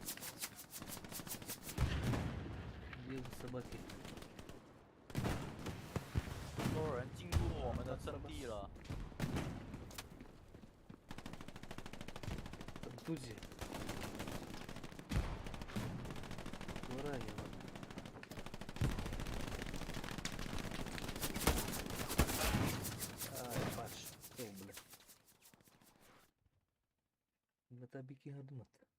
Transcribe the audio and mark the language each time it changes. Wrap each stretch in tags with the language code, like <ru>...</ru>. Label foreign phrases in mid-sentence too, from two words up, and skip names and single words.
<ru>Где собаки?</ru> <zh>都有人进入我们的阵地了。</zh> <ru>Контузия. Ранено. Ай, паш. Что, блядь?</ru> <tr>tabii ki yardım et.</tr>